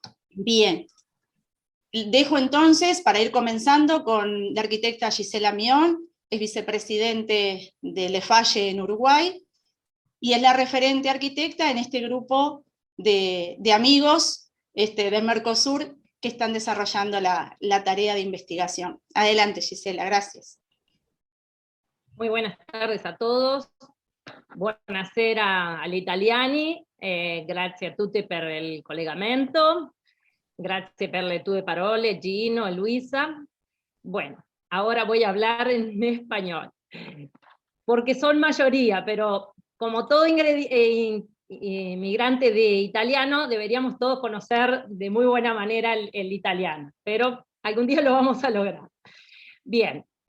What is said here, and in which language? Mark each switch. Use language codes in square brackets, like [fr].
[es] Bien, dejo entonces, para ir comenzando, con la arquitecta Gisela Mion, es vicepresidente del EFAYE en Uruguay, y es la referente arquitecta en este grupo de amigos de Mercosur que están desarrollando la tarea de investigación. Adelante, Gisela, gracias. Muy buenas tardes a todos. [it] Buonasera agli italiani, grazie a tutti per il collegamento, grazie per le tue parole, Gino e Luisa. [es] Bueno, ahora voy a hablar en español, porque son mayoría, pero como todo inmigrante de italiano, deberíamos todos conocer de muy buena manera el italiano, pero algún día lo vamos a lograr. Bien.